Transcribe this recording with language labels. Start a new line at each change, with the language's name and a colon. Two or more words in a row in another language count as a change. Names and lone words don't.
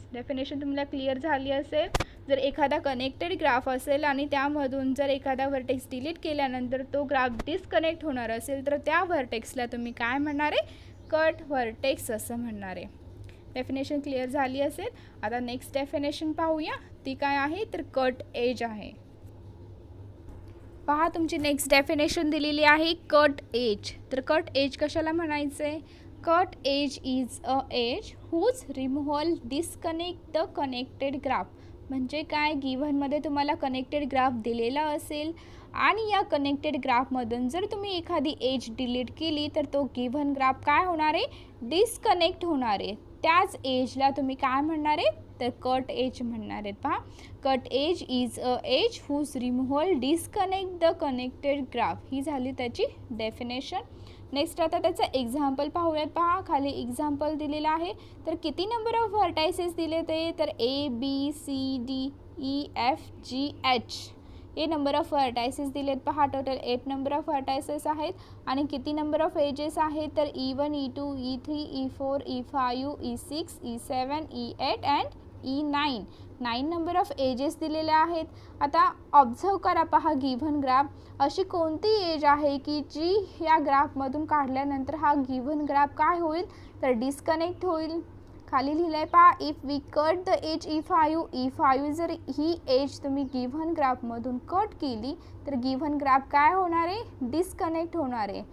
Marathi: डेफिनेशन तुम्हाला क्लिअर झाली असेल. जर एखादा
English: connected graph
Marathi: असेल आणि त्यामधून जर एखादा
English: vertex delete
Marathi: केल्यानंतर तो
English: graph disconnect
Marathi: होणार असेल तर त्या व्हर्टेक्सला तुम्ही काय म्हणणार आहे,
English: cut vertex
Marathi: असं म्हणणार आहे. डेफिनेशन क्लिअर झाली असेल. आता
English: next definition
Marathi: पाहूया. ती काय आहे, तर
English: cut edge
Marathi: आहे. पहा तुमची
English: next definition
Marathi: दिलेली आहे
English: cut edge.
Marathi: तर
English: cut edge
Marathi: कशाला म्हणायचं आहे,
English: cut edge is a edge whose removal disconnect the connected graph.
Marathi: म्हणजे काय, गिव्हनमध्ये तुम्हाला
English: connected graph
Marathi: दिलेला असेल आणि या
English: connected graphमधून
Marathi: जर तुम्ही एखादी
English: edge delete
Marathi: केली तर तो
English: given graph
Marathi: काय होणार आहे, डिस्कनेक्ट होणार आहे. त्याच एजला तुम्ही काय म्हणणार आहे, तर
English: cut edge
Marathi: म्हणणार आहेत. पहा,
English: cut edge is a edge whose removal disconnect the connected graph.
Marathi: ही झाली त्याची डेफिनेशन. नेक्स्ट आता त्याचं एक्झाम्पल पाहूयात. पहा खाली एक्झाम्पल दिलेलं आहे. तर किती
English: number of vertices
Marathi: दिले ते, तर ABCDEFGH हे
English: number of vertices
Marathi: दिलेत. पहा टोटल 8
English: number of vertices
Marathi: आहेत. आणि किती
English: number of edges
Marathi: आहेत, तर E1 E2 E3 E4 E5 E6 E7 E8 अँड E9 9
English: number of edges
Marathi: दिलेले आहेत. आता ऑब्झर्व करा. पहा
English: given graph
Marathi: अशी कोणती एज आहे की जी या ग्राफमधून काढल्यानंतर हा
English: given graph
Marathi: काय होईल, तर डिस्कनेक्ट होईल. खाली लिहिलं आहे पहा,
English: if we cut the edge E5
Marathi: जर ही एज तुम्ही
English: given graphमधून
Marathi: कट केली तर
English: given graph
Marathi: काय होणार आहे, डिस्कनेक्ट होणार आहे.